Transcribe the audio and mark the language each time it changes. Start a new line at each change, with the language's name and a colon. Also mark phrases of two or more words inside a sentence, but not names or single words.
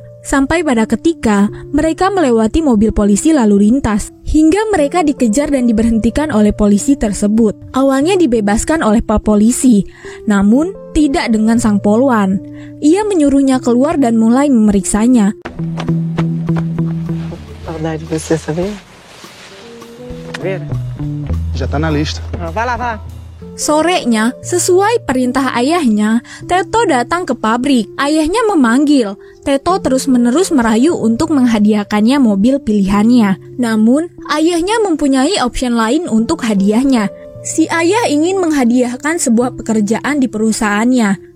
Indonesian: Sampai pada ketika mereka melewati mobil polisi lalu lintas, hingga mereka dikejar dan diberhentikan oleh polisi tersebut. Awalnya dibebaskan oleh pak polisi, namun tidak dengan sang polwan. Ia menyuruhnya keluar dan mulai memeriksanya.
Portuguese: Saudade de você, sabia? Vera? Já tá na lista. Vai lá, vai lá.
Indonesian: Sorenya, sesuai perintah ayahnya, Teto datang ke pabrik. Ayahnya memanggil. Teto terus-menerus merayu untuk menghadiahkannya mobil pilihannya. Namun, ayahnya mempunyai opsi lain untuk hadiahnya. Si ayah ingin menghadiahkan sebuah pekerjaan di perusahaannya.